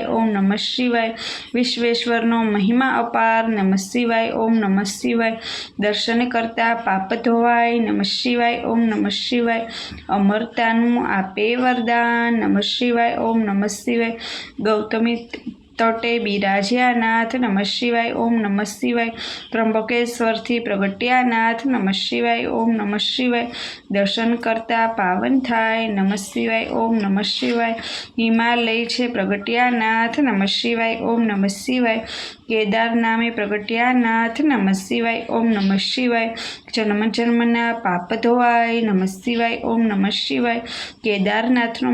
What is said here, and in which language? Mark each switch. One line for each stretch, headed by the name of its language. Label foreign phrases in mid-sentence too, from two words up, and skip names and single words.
Sanskrit: ओम नमः शिवाय।
Gujarati: વિશ્વેશ્વરનો મહિમા અપાર
Sanskrit: नमः शिवाय। ओम नमः शिवाय।
Gujarati: દર્શન કરતા પાપ ધોવાય
Sanskrit: नमः शिवाय। ओम नमः शिवाय।
Gujarati: અમરતાનું આપે વરદાન
Sanskrit: नमः शिवाय। ओम नमः शिवाय।
Gujarati: गौतमी તટે બિરાજ્યા નાથ
Sanskrit: નમઃ શિવાય ઓમ નમઃ શિવાય
Gujarati: ત્રંબકેશ્વરથી પ્રગટ્યા નાથ
Sanskrit: નમઃ શિવાય ઓમ નમઃ શિવાય
Gujarati: દર્શન કરતા પાવન થાય
Sanskrit: નમઃ શિવાય ઓમ નમઃ શિવાય
Gujarati: હિમાલય છે પ્રગટ્યા નાથ
Sanskrit: નમઃ શિવાય ઓમ નમઃ શિવાય
Gujarati: કેદાર નામે પ્રગટ્યા નાથ
Sanskrit: નમઃ શિવાય ઓમ નમઃ શિવાય
Gujarati: જન્મ જન્મના પાપ ધોવાય
Sanskrit: નમઃ શિવાય ઓમ નમઃ શિવાય
Gujarati: કેદારનાથનો